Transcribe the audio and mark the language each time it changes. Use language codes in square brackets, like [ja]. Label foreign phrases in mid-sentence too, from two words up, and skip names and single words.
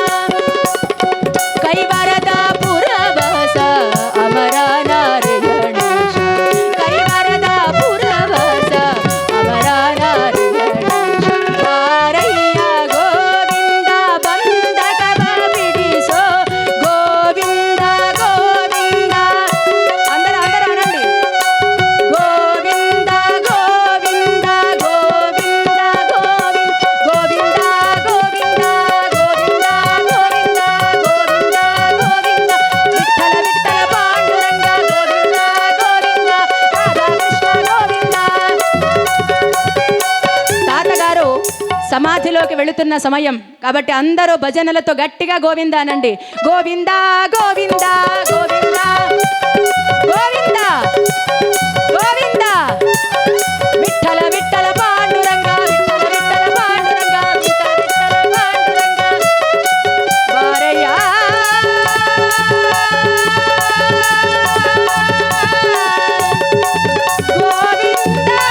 [kn] ಕೈವರದ ಪುರವಾಸ ಅಮರ ನಾರಾಯಣೇಶ, ಕೈವರದ ಪುರವಾಸ ಅಮರ ನಾರಾಯಣೇಶ, ಬಾರಯ್ಯ ಗೋವಿಂದ ಬಂಧಕವ ಬಿಡಿಸೋ, ಗೋವಿಂದ ಗೋವಿಂದ [te] అందరూ అనండి, [kn] ಗೋವಿಂದ ಗೋವಿಂದ ಗೋವಿಂದ ಗೋವಿಂದ ಗೋವಿಂದ ಗೋವಿಂದ ಗೋವಿಂದ ಗೋವಿಂದ ಗೋವಿಂದ ಗೋವಿಂದ ವಿಠಲ ವಿಠಲ ಪಾಂಡುರಂಗ ಗೋವಿಂದ ಗೋವಿಂದ ರಾಧಾಕೃಷ್ಣ ಗೋವಿಂದ. [te] తాతగారు సమాధిలోకి వెళుతున్న సమయం కాబట్టి అందరూ భజనలతో గట్టిగా గోవింద అనండి. గోవింద గోవింద గోవింద గోవింద గోవింద విఠల విఠల పాండురంగ విఠల విఠల పాండురంగ విఠల విఠల పాండురంగ [kn] ಬಾರಯ್ಯಾ ಗೋವಿಂದ